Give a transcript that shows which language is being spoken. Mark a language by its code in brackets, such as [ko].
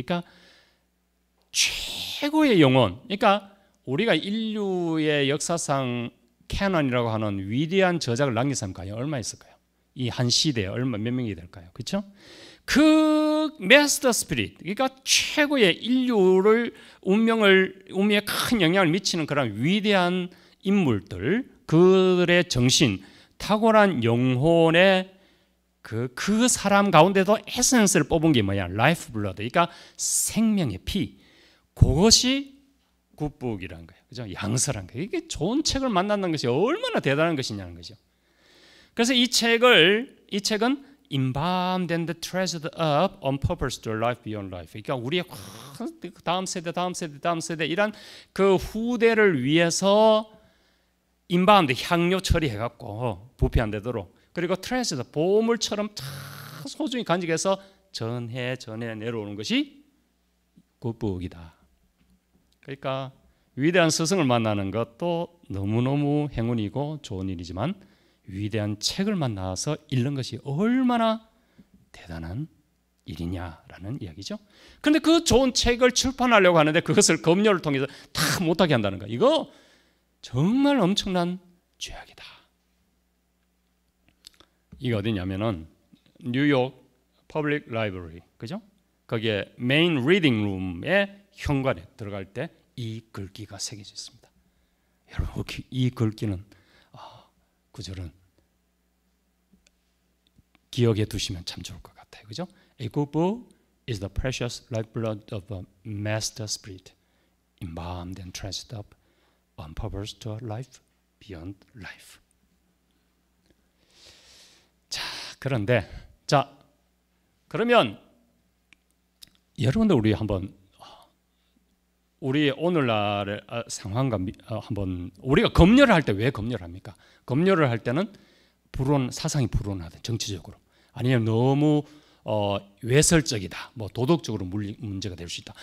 [ko] 그러니까 최고의 영혼. 그러니까 우리가 인류의 역사상 캐논이라고 하는 위대한 저작을 남긴 사람이 과연 얼마 있을까요? 이 한 시대에 몇 명이 될까요? 그렇죠? 그 마스터 스피릿, 그러니까 최고의 인류를 운명에 큰 영향을 미치는 그런 위대한 인물들, 그들의 정신, 탁월한 영혼의 그 사람 가운데도 에센스를 뽑은 게 뭐야? 라이프 블러드, 그러니까 생명의 피. 그것이 굿북이라는 거예요. 그죠? 양서란 거예요. 이게 좋은 책을 만난다는 것이 얼마나 대단한 것이냐는 거죠. 그래서 이 책은 [en] embalmed and treasured up on purpose to life beyond life. [ko] 그러니까 우리의 다음 세대 이런 그 후대를 위해서 embalmed 향료 처리해갖고 부패 안 되도록, 그리고 treasured 보물처럼 소중히 간직해서 전해 내려오는 것이 굿북이다. 그러니까 위대한 스승을 만나는 것도 너무너무 행운이고 좋은 일이지만 위대한 책을 만나서 읽는 것이 얼마나 대단한 일이냐라는 이야기죠. 그런데 그 좋은 책을 출판하려고 하는데 그것을 검열을 통해서 다 못하게 한다는 거, 이거 정말 엄청난 죄악이다. 이게 어디냐면은 뉴욕 퍼블릭 라이브러리, 그죠? 거기에 메인 리딩 룸의 현관에 들어갈 때 이 글귀가 새겨져 있습니다. 여러분, 이 글귀는 구절은 기억해 두시면 참 좋을 것 같아요. 그죠? [en] A good book is the precious lifeblood of a master spirit, embalmed and treasured up on purpose to a life beyond life. [ko] 자, 그런데 그러면 여러분들 우리 한번 우리 오늘날의 상황과 한번 우리가 검열을 할 때 왜 검열을 합니까? 검열을 할 때는 사상이 불온하든 정치적으로 아니면 너무 외설적이다, 뭐 도덕적으로 문제가 될 수 있다.